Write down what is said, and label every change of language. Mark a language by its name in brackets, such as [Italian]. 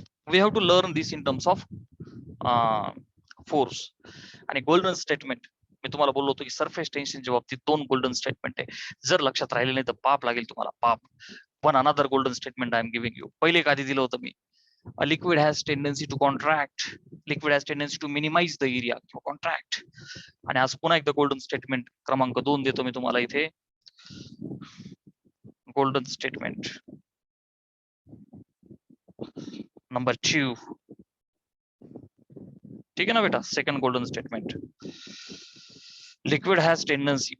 [English] We have to learn this in terms of force. [Marathi] आणि golden statement मी तुम्हाला बोललो होतो की सरफेस टेन्शनच्या बाबतीत 2 गोल्डन स्टेटमेंट आहे. जर लक्षात राहिले नाही तर पाप लागेल तुम्हाला, पाप. [English] पण another golden statement I am giving you. [Marathi] पहिले एक आधी दिलं होतं मी, [English] a liquid has tendency to contract, liquid has tendency to minimize the area किंवा contract. [Marathi] आणि आज पुन्हा एकदा गोल्डन स्टेटमेंट क्रमांक 2 देतो मी तुम्हाला इथे. Golden statement number 2. ठीक आहे ना बेटा. Second golden statement, [English] Liquid has tendency.